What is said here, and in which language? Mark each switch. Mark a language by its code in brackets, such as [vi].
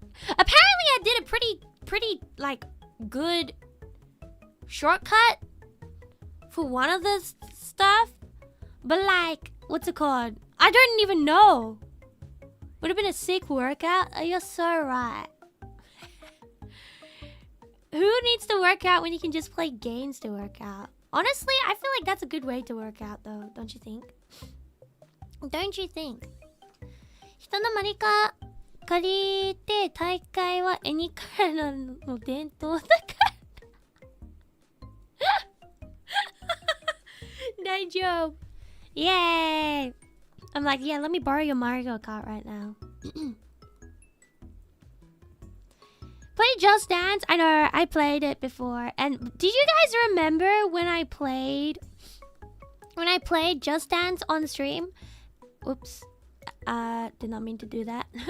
[en] Apparently, I did a pretty like good shortcut for one of the stuff, but like, what's it called? I don't even know. Would have been a sick workout. You're so right. Who needs to work out when you can just play games to work out? Honestly, I feel like that's a good way to work out, though. Don't you think? Don't you think? [ja] 人のマリカ借りて大会は絵にからの伝統だから。大丈夫。Yay! [en] I'm like, yeah, let me borrow your Mario Kart right now. Play Just Dance? I know, I played it before. And did you guys remember when I played Just Dance on stream? Oops. Did not mean to do that.